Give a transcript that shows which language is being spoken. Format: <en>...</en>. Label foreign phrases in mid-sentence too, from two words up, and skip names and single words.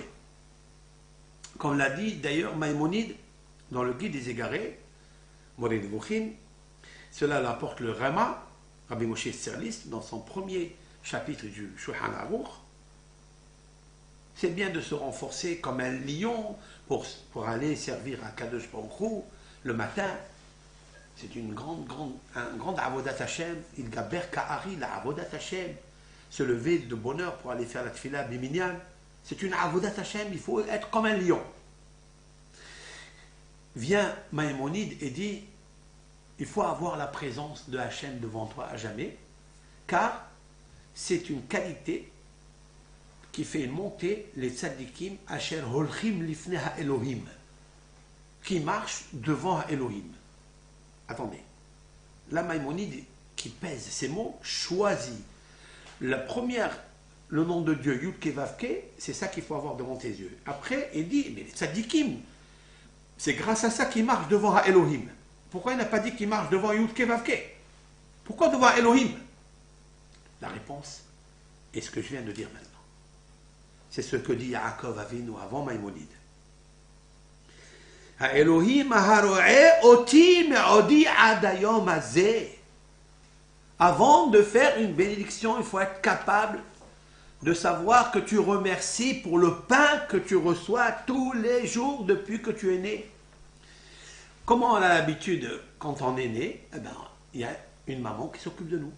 <fr>Comme l'a dit d'ailleurs Maïmonide dans le Guide des Égarés, Moré Nevuchim, cela l'apporte le Rama, Rabbi Moshe Sirlis, dans son premier chapitre du Shulchan Aruch. C'est bien de se renforcer comme un lion pour aller servir à</fr> <he>קדוש ברוך הוא</he> <fr>le matin. C'est un grand</fr> <he>עבודת השם, יתגבר כארי לעבודת השם.</he> <fr>Se lever de bonne heure pour aller faire la</fr> <he>תפילה במניין,</he> <fr>c'est une</fr> <he>עבודת השם,</he> <fr>il faut être comme un lion. Vient Maïmonide et dit, il faut avoir la présence de Hashem devant toi à jamais, car c'est une qualité qui fait monter les</fr> <he>צדיקים אשר הולכים לפני האלוהים,</he> <fr>qui marchent devant Elohim. Attendez, la Maïmonide qui pèse ces mots choisit la première, le nom de Dieu, Yudke Vavke, c'est ça qu'il faut avoir devant tes yeux. Après, il dit, mais les tzadikim, c'est grâce à ça qu'ils marchent devant Elohim. Pourquoi il n'a pas dit qu'il marche devant Yudke Vavke? Pourquoi devant Elohim? La réponse est ce que je viens de dire maintenant. C'est ce que dit Yaakov Avinu avant Maïmonide.</fr> <he>אלוהים הרועה אותי מעודי עד היום הזה.</he> <fr>Avant de faire une bénédiction, il faut être capable de savoir que tu remercies pour le pain que tu reçois tous les jours depuis que tu es né. Comment on a l'habitude, quand on est né, eh ben, il y a une maman qui s'occupe de nous.</fr>